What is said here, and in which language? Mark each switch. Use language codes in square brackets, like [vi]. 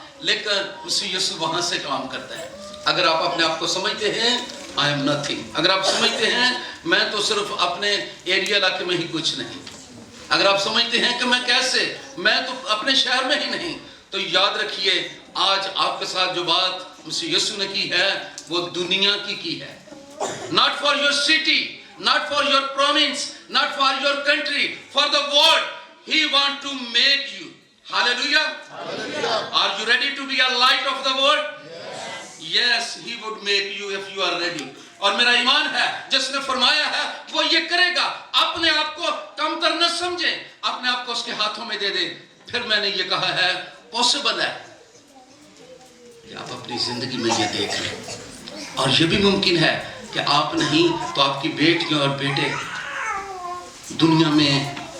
[hi] लेकिन मसीह यीशु वहां से काम करता है। अगर आप अपने आप को समझते हैं [en] I am nothing, [hi] अगर आप समझते हैं मैं तो सिर्फ अपने एरिया इलाके में ही कुछ नहीं, अगर आप समझते हैं कि मैं कैसे, मैं तो अपने शहर में ही नहीं, तो याद रखिए आज आपके साथ जो बात मसीह यीशु ने की है वो दुनिया की है। [en] Not for your city, not for your province, not for your country, for the world he want to make you. Hallelujah. Are you ready to be a light of the world? Yes, he would make you if you are ready. [hi] और मेरा ईमान है जिसने फरमाया है वो ये करेगा। अपने आप को कमतर न समझे, अपने आप को उसके हाथों में दे दे। फिर मैंने ये कहा है पॉसिबल है कि आप अपनी जिंदगी में ये देख लें, और ये भी मुमकिन है कि आप नहीं तो आपकी बेटियां और बेटे दुनिया में।